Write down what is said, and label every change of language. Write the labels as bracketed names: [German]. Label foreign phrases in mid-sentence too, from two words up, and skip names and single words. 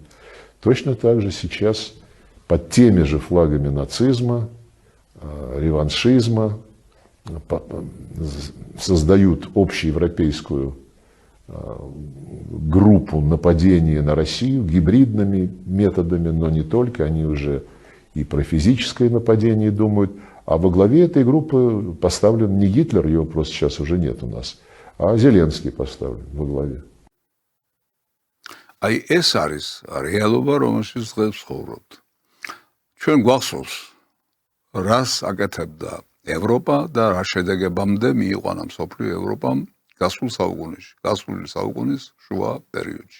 [Russian] Точно так же сейчас под теми же флагами нацизма, реваншизма создают общеевропейскую группу нападения на Россию гибридными методами, но не только, они уже и про физическое нападение думают. А во главе этой группы поставлен не Гитлер, его просто сейчас уже нет у нас, а Зеленский поставлен во главе. [Georgian] აი ეს არის რეალობა, რომელშიც დღეს ვცხოვრობთ. ჩვენ გვახსოვს, რას აკეთებდა ევროპა და რა შედეგებამდე მიიყვანა მსოფლიო ევროპამ გასულ საუკუნეში, გასული საუკუნის შუა პერიოდში.